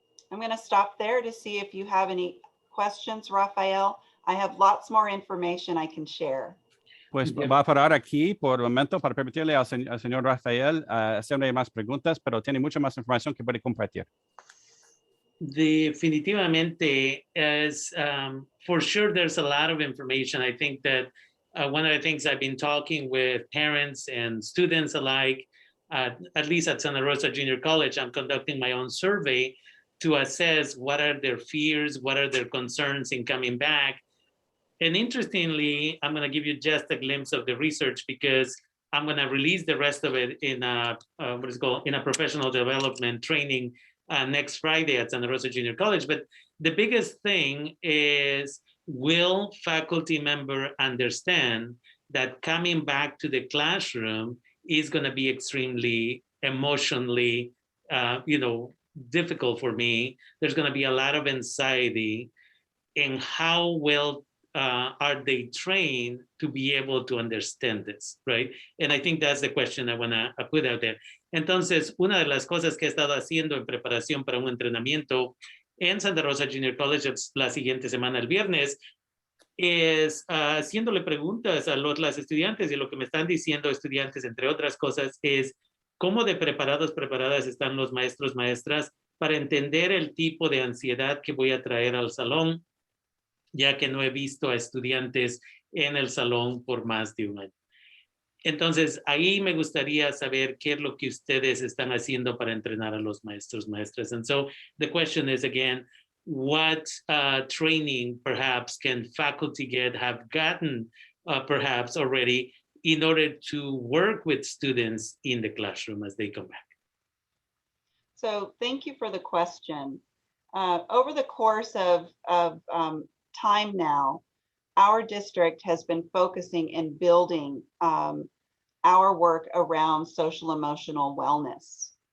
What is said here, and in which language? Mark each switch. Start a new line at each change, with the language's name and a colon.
English: I'm going to stop there to see if you have any questions, Rafael. I have lots more information I can share.
Spanish: Pues va a parar aquí por el momento para permitirle al señor Rafael hacerle más preguntas, pero tiene mucha más información que puede compartir.
English: Definitivamente, for sure, there's a lot of information. I think that one of the things I've been talking with parents and students alike, at least at Santa Rosa Junior College, I'm conducting my own survey to assess what are their fears, what are their concerns in coming back. And interestingly, I'm going to give you just a glimpse of the research because I'm going to release the rest of it in a professional development training next Friday at Santa Rosa Junior College. But the biggest thing is, will faculty member understand that coming back to the classroom is going to be extremely emotionally, difficult for me. There's going to be a lot of anxiety. And how well are they trained to be able to understand this, right? And I think that's the question I want to put out there.
Spanish: Entonces, una de las cosas que he estado haciendo en preparación para un entrenamiento en Santa Rosa Junior College la siguiente semana, el viernes, es haciéndole preguntas a las estudiantes, y lo que me están diciendo estudiantes, entre otras cosas, es cómo de preparadas están los maestros, maestras, para entender el tipo de ansiedad que voy a traer al salón, ya que no he visto a estudiantes en el salón por más de un año. Entonces, ahí me gustaría saber qué es lo que ustedes están haciendo para entrenar a los maestros, maestras.
English: And so the question is, again, what training perhaps can faculty have gotten perhaps already in order to work with students in the classroom as they come back? So thank you for the question. Over the course of time now, our district has been focusing and building our work around social emotional wellness.